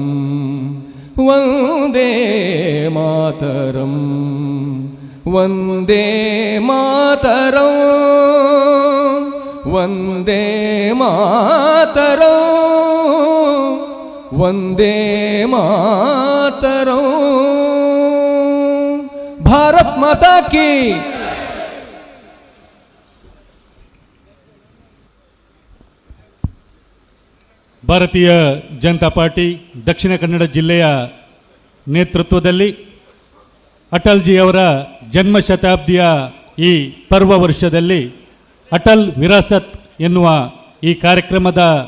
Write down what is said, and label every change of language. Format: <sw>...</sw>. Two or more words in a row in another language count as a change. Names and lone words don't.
<sa>वन्दे मातरं वन्दे मातरं वन्दे मातरं वन्दे मातरं</sa> <hi>भारत माता की</hi> <kn>ಭಾರತೀಯ ಜನತಾ ಪಾರ್ಟಿ ದಕ್ಷಿಣ ಕನ್ನಡ ಜಿಲ್ಲೆಯ ನೇತೃತ್ವದಲ್ಲಿ ಅಟಲ್ಜಿಯವರ ಜನ್ಮ ಶತಾಬ್ದಿಯ ಈ ಪರ್ವ ವರ್ಷದಲ್ಲಿ ಅಟಲ್ ವಿರಾಸತ್ ಎನ್ನುವ ಈ ಕಾರ್ಯಕ್ರಮದ</kn>